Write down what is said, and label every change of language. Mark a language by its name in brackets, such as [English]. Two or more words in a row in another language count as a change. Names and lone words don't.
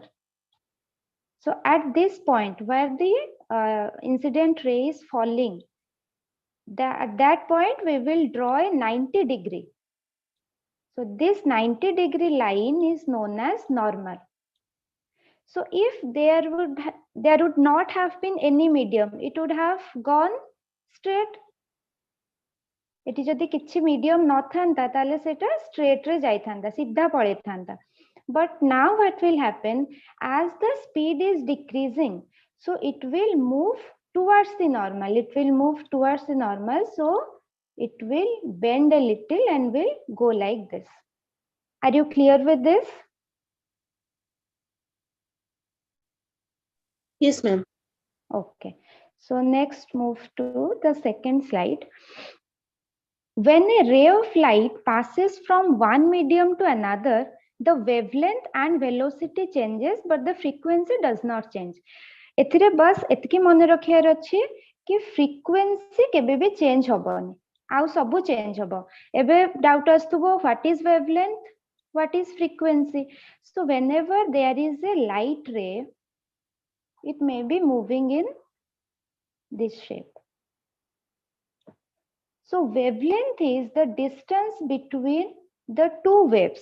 [English] So at this point where the incident ray is falling, at that point we will draw a 90 degree. So this 90 degree line is known as normal. So if there would not have been any medium, it would have gone straight. [Odia] ଏଟୀ ଜଦି କିଛି मीडियम ନ ଥାନ୍ତା ତାଲେ ସେଟା स्ट्रेट ରେ ଜାଈ ଥାନ୍ତା, ସୀଧା ପଳେ ଥାନ୍ତା. [English] But now what will happen, as the speed is decreasing, so it will move towards the normal. It will move towards the normal, so it will bend a little and will go like this. Are you clear with this? Yes, ma'am. Okay. So next move to the second slide. When a ray of light passes from one medium to another, the wavelength and velocity changes, but the frequency does not change. [Odia] ଏଥିରେ ବସ ଏତକୀ ମନ ରଖିଆର ଅଛି କି frequency କେବେ ଭୀ change ହୋବୋନୀ, ଆଉ ସବୁ change ହୋବୋ. ଏବେ doubt ଆସ୍ତୁବୋ, [English] what is wavelength, what is frequency? So whenever there is a light ray, it may be moving in this shape. So wavelength is the distance between the two waves.